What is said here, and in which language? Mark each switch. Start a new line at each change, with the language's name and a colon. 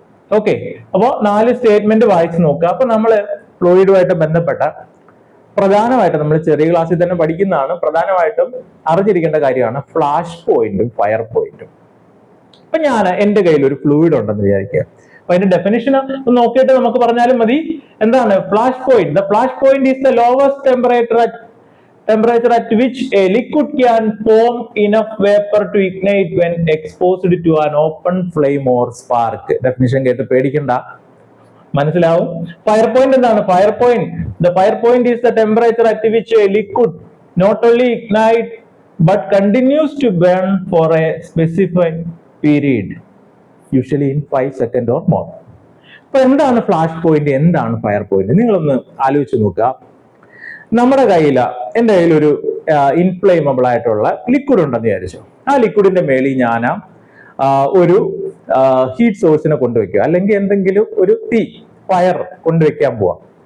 Malayalam: Okay, അപ്പോൾ 4 statement വായിച്ചു നോക്കുക. അപ്പൊ നമ്മൾ ഫ്ലൂയിഡുമായിട്ട് ബന്ധപ്പെട്ട പ്രധാനമായിട്ടും നമ്മൾ ചെറിയ ക്ലാസ്സിൽ തന്നെ പഠിക്കുന്നതാണ്, പ്രധാനമായിട്ടും അറിഞ്ഞിരിക്കേണ്ട കാര്യമാണ് ഫ്ലാഷ് പോയിന്റും ഫയർ പോയിന്റും. അപ്പൊ ഞാൻ എന്റെ കയ്യിൽ ഒരു ഫ്ലൂയിഡ് ഉണ്ടെന്ന് വിചാരിക്കുക. അപ്പൊ അതിന്റെ ഡെഫിനിഷൻ നോക്കിയിട്ട് നമുക്ക് പറഞ്ഞാലും മതി. എന്താണ് flash point?
English: The flash point is the lowest temperature at which a liquid can form enough vapor to ignite when exposed to an open flame or spark.
Malayalam: Definition കേട്ട് പേടിക്കണ്ട, മനസ്സിലാവും. ഫയർ പോയിന്റ് എന്താണ്?
English: the fire point is the temperature at which a liquid not only ignite but continues to burn for a specified period, usually in 5 seconds or more.
Malayalam: അപ്പൊ എന്താണ് flash point, എന്താണ് fire point? നിങ്ങളൊന്ന് ആലോചിച്ച് നോക്കുക. നമ്മുടെ എൻ്റെ കയ്യിൽ ഒരു ഇൻഫ്ലേമബിൾ ആയിട്ടുള്ള ലിക്വിഡ് ഉണ്ടെന്ന് വിചാരിച്ചു. ആ ലിക്വിഡിന്റെ മേളിൽ ഞാൻ ഒരു ഹീറ്റ് സോഴ്സിനെ കൊണ്ടുവയ്ക്കുക, അല്ലെങ്കിൽ എന്തെങ്കിലും ഒരു ഫയർ കൊണ്ടുവയ്ക്കാൻ പോവാം.